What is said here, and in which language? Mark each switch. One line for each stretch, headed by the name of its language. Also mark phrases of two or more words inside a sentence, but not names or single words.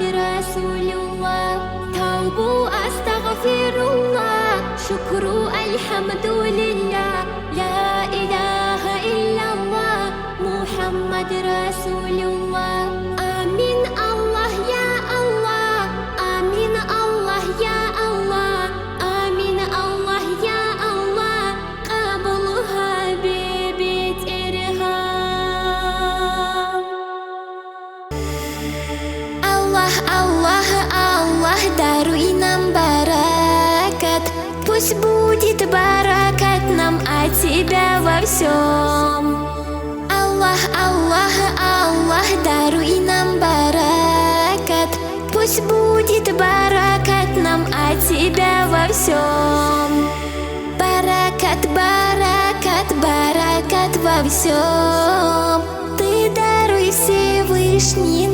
Arabic: رسول الله توبوا أستغفر الله شكر الحمد لله لا إله إلا الله محمد رسول الله آمين الله يا الله آمين الله يا الله آمين الله يا الله قبلها ببيت
Russian: إرهام
Arabic: الله الله الله
Russian: даруй нам баракат пусть будет баракат нам от Тебя во всем
Arabic: الله الله الله
Russian: даруй нам баракат пусть будет баракат нам от Тебя во всем баракат баракат баракат во всем Ты даруй Всевышний